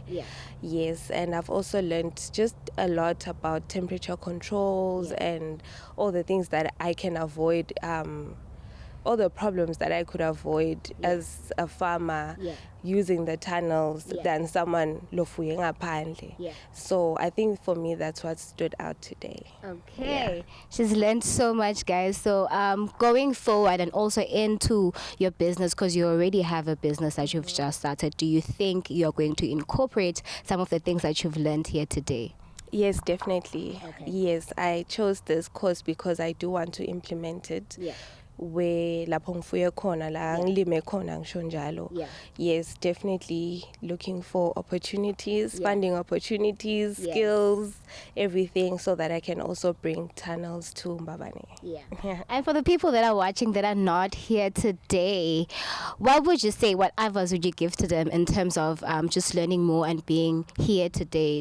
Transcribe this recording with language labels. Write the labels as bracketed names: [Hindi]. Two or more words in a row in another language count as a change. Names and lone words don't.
[English] Yeah. Yes, and I've also learned just a lot about temperature controls Yeah. and all the things that I can avoid, all the problems that I could avoid Yeah. as a farmer Yeah. using the tunnels Yeah. than someone [Swati] lofuye ngaphandle. [English] Yeah. So I think for me that's what stood out today. Okay. She's learned so much, guys. So going forward and also into your business, because you already have a business that you've just started, do you think you're going to incorporate some of the things that you've learned here today? Yes, definitely. Okay. Yes, I chose this course because I do want to implement it. Yeah. [Swati] Where lapho ngifuye khona la ngilime khona ngisho njalo. Yeah. [English] Yes, definitely looking for opportunities, Yeah. funding opportunities, Yes. skills, everything so that I can also bring tunnels to Mbabane. Yeah. Yeah. And for the people that are watching that are not here today, what would you say, what advice would you give to them in terms of just learning more and being here today?